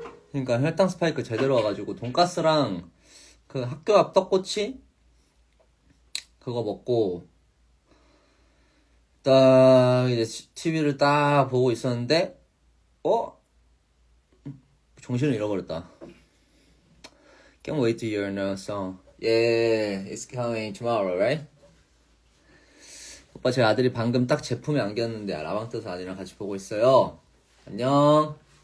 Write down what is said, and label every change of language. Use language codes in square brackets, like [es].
[ko] 그러니까 혈당 스파이크 제대로 와가지고 돈가스랑 그 학교 앞 떡꼬치 그거 먹고 딱 이제 TV를 딱 보고 있었는데 정신을 잃어버렸다. [en] Can't wait to hear another song. Yeah, it's coming tomorrow, right? [ko] 오빠 제 아들이 방금 딱 제품에 안겼는데 라방 떠서 아들이랑 같이 보고 있어요. 안녕.